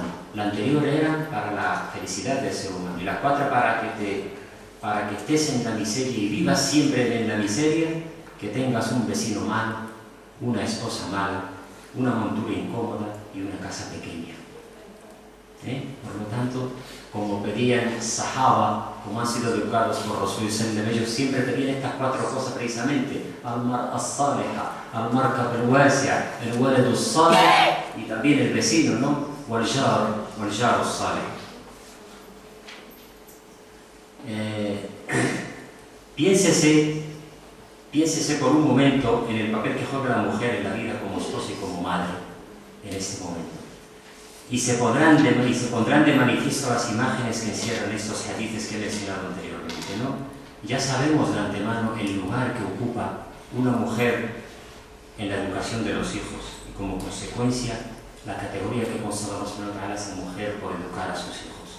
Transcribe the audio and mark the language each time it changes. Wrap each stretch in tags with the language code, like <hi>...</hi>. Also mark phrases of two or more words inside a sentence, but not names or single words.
<es>La anterior era para la felicidad del ser humano, y las 4 para que estés en la miseria y vivas siempre en la miseria, que tengas un vecino malo, una esposa mala, una montura incómoda y una casa pequeña. Por lo tanto, como pedían Sahaba, como han sido educados por Rasulullah, ellos siempre pedían estas 4 cosas precisamente:</es> <ar>المرأة الصالحة، المركب الواسع', el ولد الصالح,</ar> <es>y también el vecino, ¿no?</es> <ar>والجار الصالح.</ar> <es>Piénsese por un momento en el papel que juega la mujer en la vida como esposa y como madre en este momento. Y se pondrán de manifiesto las imágenes que encierran estos hadices que he mencionado anteriormente, ¿no? Ya sabemos de antemano el lugar que ocupa una mujer en la educación de los hijos y como consecuencia la categoría que consagramos a esa mujer por educar a sus hijos.</es>